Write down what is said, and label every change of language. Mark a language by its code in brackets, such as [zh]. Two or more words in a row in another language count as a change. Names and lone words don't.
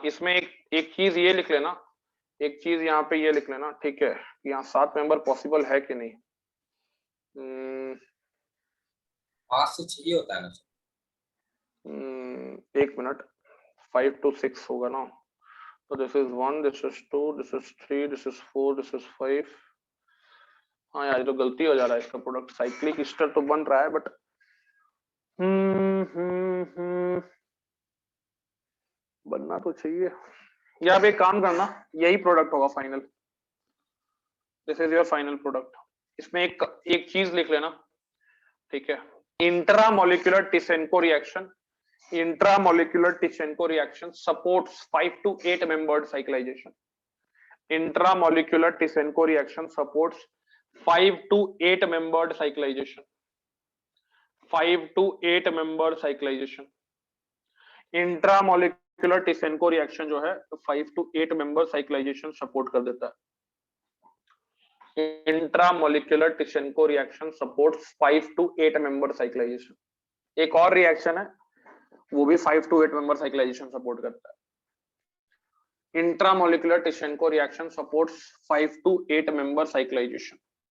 [hi] इसमें एक चीज ये लिख लेना, एक चीज यहाँ पे ये लिख लेना, ठीक है, यहाँ 7 [en] member possible [hi] है कि नहीं। 5 से 6 होता है ना सर। एक मिनट, 5 to 6 होगा ना, तो [en] this is [hi] 1, [en] this is [hi] 2, [en] this is [hi] 3, [en] this is [hi] 4, [en] this is [hi] 5। हाँ यार ये तो गलती हो जा रहा है, इसका प्रोडक्ट [en] cyclic ester [hi] तो बन रहा है, बट बनना तो चाहिए। या आप एक काम करना, यही प्रोडक्ट होगा फाइनल, [en] this is your final product. [hi] इसमें एक चीज लिख लेना, ठीक है, [en] intramolecular Tichenko reaction, intramolecular Tichenko reaction supports 5 to 8 membered cyclization. Intramolecular Tichenko reaction supports 5 to 8 membered cyclization. 5 to 8 membered cyclization. Intramolecular Tichenko reaction [hi] जो है [en] 5 to 8 member cyclization support [hi] कर देता है। [en] Intramolecular Tichenko reaction supports 5 to 8 member cyclization. [hi] एक और रिएक्शन है, वो भी [en] 5 to 8 member cyclization support [hi] करता है। [en] intramolecular Tichenko reaction supports 5 to 8 member cyclization.